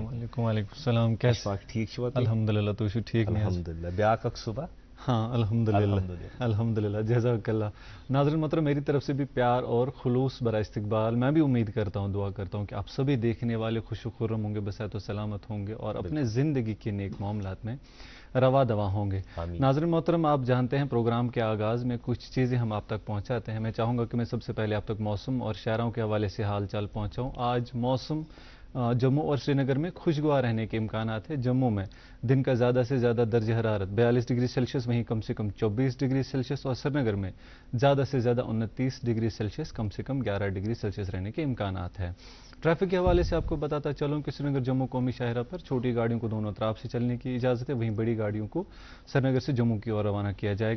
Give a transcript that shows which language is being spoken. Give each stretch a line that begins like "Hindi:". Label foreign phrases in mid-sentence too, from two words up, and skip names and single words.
Arabic: علیکم. وعلیکم السلام.
Kashmiri: اشفاق ٹھیک چھِوا الحمدللہ تُہۍ چھِو ٹھیک؟ الحمدللہ بیاکھ اکھ صبح.
Arabic: ہاں الحمدللہ جزاک اللہ.
Urdu: ناظرین محترم میری طرف سے بھی پیار اور خلوص برا استقبال. میں بھی امید کرتا ہوں دعا کرتا ہوں کہ آپ سبھی دیکھنے والے خوش و خرم ہوں گے بصحت و سلامت ہوں گے اور اپنے زندگی کے نیک معاملات میں روا دوا ہوں گے. ناظرین محترم آپ جانتے ہیں پروگرام کے آغاز میں کچھ چیزیں ہم آپ تک پہنچاتے ہیں. میں چاہوں گا کہ میں سب سے پہلے آپ تک موسم اور شہروں کے حوالے سے حال چال پہنچاؤں. آج موسم جموں اور سری نگر میں خوشگوار رہنے کے امکانات ہیں. جموں میں دن کا زیادہ سے زیادہ درجہ حرارت 42
English: degree Celsius
Urdu: وہیں کم سے کم 24
English: degree Celsius
Urdu: اور سری نگر میں زیادہ سے زیادہ 29
English: degree Celsius
Urdu: کم سے کم 11
English: degree Celsius
Urdu: رہنے کے امکانات ہیں. ٹریفک کے حوالے سے آپ کو بتاتا چلوں کہ سری نگر جموں قومی شاہراہ پر چھوٹی گاڑیوں کو دونوں طرف سے چلنے کی اجازت ہے, وہیں بڑی گاڑیوں کو سری نگر سے جموں کی اور روانہ کیا جائے گا.